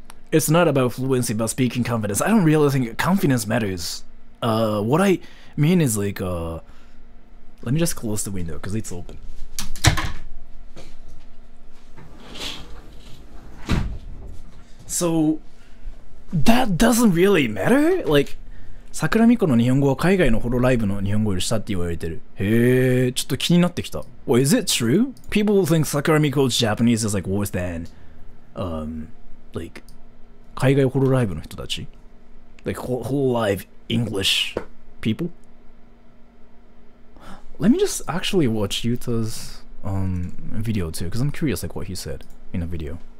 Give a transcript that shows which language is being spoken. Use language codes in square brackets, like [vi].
[en] It's not about fluency, but speaking confidence. I don't really think confidence matters. What I mean is like, let me just close the window because it's open. So, that doesn't really matter? [ja] Like, 桜美子の日本語は海外のホロライブの日本語より下って言われてる。へー、ちょっと気になってきた。 [en] Well, is it true? People think Sakura Miko's Japanese is like worse than, like, [ja] 海外ホロライブの人たち [en] like whole live English people. Let me just actually watch Yuta's video too, because I'm curious like what he said in a video.